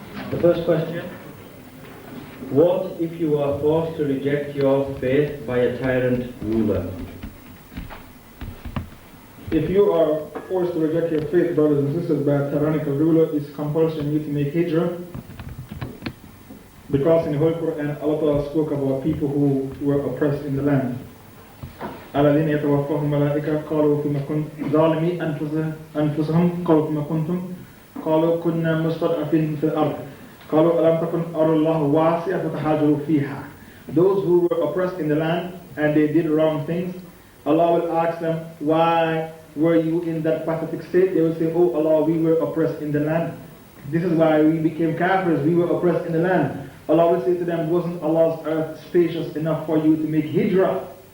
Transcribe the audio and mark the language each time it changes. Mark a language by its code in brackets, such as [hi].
[en] The first question: what if you are forced to reject your faith by a tyrant ruler? If you are forced to reject your faith, brothers and sisters, by a tyrannical ruler, it's compulsory on you to make hijrah. Because in the Holy Quran, Allah spoke about people who were oppressed in the land. [ar] الذين يتوفاهم الملائكة قالوا فيما كنتم ظالمي أنفسهم قالوا فيما كنتم قالوا كنا مستضعفين في الأرض قالوا ألم تكن أرض الله واسعة فتهاجروا فيها. [en] Those who were oppressed in the land and they did wrong things, Allah will ask them, why were you in that pathetic state? They will say, oh Allah, we were oppressed in the land. This is why we became kafirs, we were oppressed in the land. Allah will say to them, wasn't Allah's earth spacious enough for you to make hijrah?